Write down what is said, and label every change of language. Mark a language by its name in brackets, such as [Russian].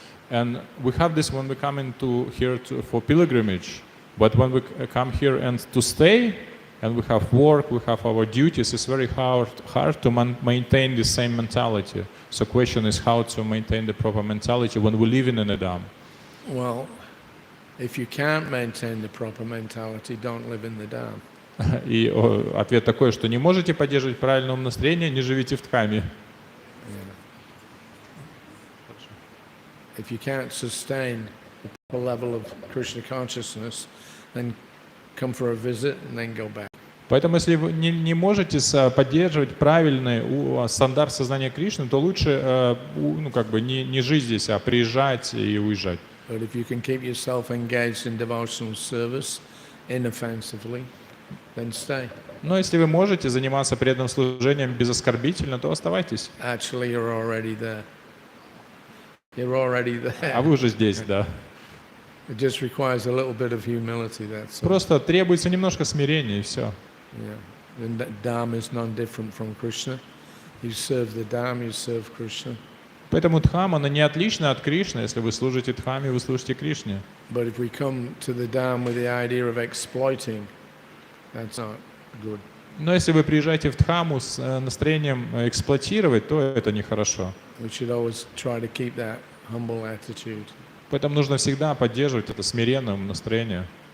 [English] And we have this when we come into here for pilgrimage, but when we come here and to stay, and we have work, we have our duties, it's very hard to maintain the same mentality. So question is how to maintain the proper mentality when we live in a Dham. Well, if you can't maintain the proper mentality, don't live in the Dham. [Russian] И ответ такой, что не можете поддерживать правильное настроение, не живите в Дхаме. [English] If you can't sustain the level of Krishna consciousness, then come for a visit and then go back. [Russian] Поэтому, если вы не можете поддерживать правильный стандарт сознания Кришны, то лучше не жить здесь, а приезжать и уезжать. [English] But if you can keep yourself engaged in devotional service inoffensively, then stay. [Russian] Но если вы можете заниматься преданным служением безоскорбительно, то оставайтесь. [English] Actually, you're already there. You're already there. [Russian] А вы уже здесь, да. [English] It just requires a little bit of humility, that's all. [Russian] Просто требуется немножко смирения, и все. [English] Yeah. And Dham is non-different from Krishna. You serve the Dham, you serve Krishna. [Russian] Поэтому Дхам, она не отлична от Кришны. Если вы служите Дхаме, вы служите Кришне. [English] But if we come to the Dham with the idea of exploiting, that's not good. [Russian] Но если вы приезжаете в Дхаму с настроением эксплуатировать, то это нехорошо. [English] We should always try to keep that humble attitude. [Russian] Поэтому нужно всегда поддерживать это смиренное настроение.